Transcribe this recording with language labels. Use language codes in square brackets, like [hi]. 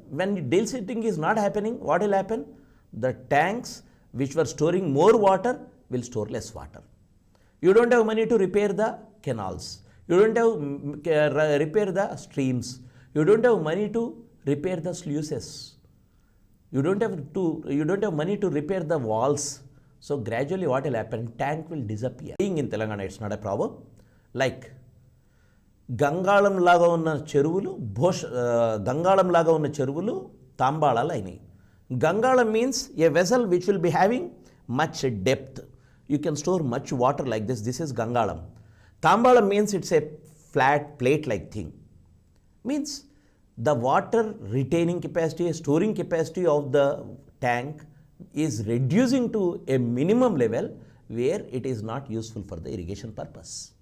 [en] When desilting is not happening, what will happen? The tanks which were storing more water will store less water. You don't have money to repair the canals. You don't have repair the streams. You don't have money to repair the sluices. You don't have money to repair the walls. So gradually what will happen? Tank will disappear. Being in Telangana, it's not a problem. [te] Like గంగాళం లాగా ఉన్న చెరువులు గంగాళం లాగా ఉన్న చెరువులు తాంబాళాలు అయినాయి. [en] Gangalam means a vessel which will be having much depth. You can store much water like this. This is Gangalam. Tambalam means it's a flat plate like thing. Means the water retaining capacity, storing capacity of the tank is reducing to a minimum level where it is not useful for the irrigation purpose.